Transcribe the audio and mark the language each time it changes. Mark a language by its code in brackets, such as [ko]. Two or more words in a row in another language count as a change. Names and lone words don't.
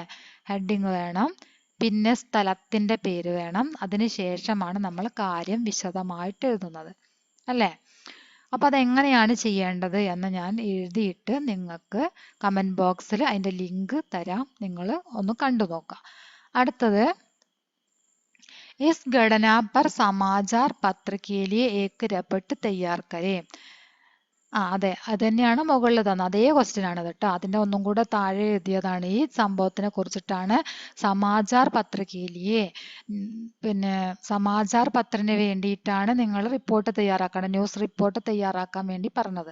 [ml] ഹെഡിങ് വേണം, പിന്നെ സ്ഥലത്തിന്റെ പേര് വേണം. അതിനുശേഷമാണ് നമ്മൾ കാര്യം വിശദമായിട്ട് എഴുതുന്നത് അല്ലേ? അപ്പൊ അതെങ്ങനെയാണ് ചെയ്യേണ്ടത് എന്ന് ഞാൻ എഴുതിയിട്ട് നിങ്ങൾക്ക് കമന്റ് ബോക്സിൽ അതിന്റെ ലിങ്ക് തരാം. നിങ്ങൾ ഒന്ന് കണ്ടു നോക്കാം. അടുത്തത്, [hi] इस घटना पर समाचार पत्र के लिए एक रिपोर्ट तैयार करें. [ml] അതെ, അത് തന്നെയാണ് മുകളിൽ തന്നത്. അതേ ക്വസ്റ്റ്യൻ ആണ് കേട്ടോ. അതിന്റെ ഒന്നും കൂടെ താഴെ എഴുതിയതാണ്. ഈ സംഭവത്തിനെ കുറിച്ചിട്ടാണ് സമാചാർ പത്രികയിലെ പിന്നെ സമാചാർ പത്രത്തിന് വേണ്ടിയിട്ടാണ് നിങ്ങൾ റിപ്പോർട്ട് തയ്യാറാക്കണം, [en] news report [ml] തയ്യാറാക്കാൻ വേണ്ടി പറഞ്ഞത്.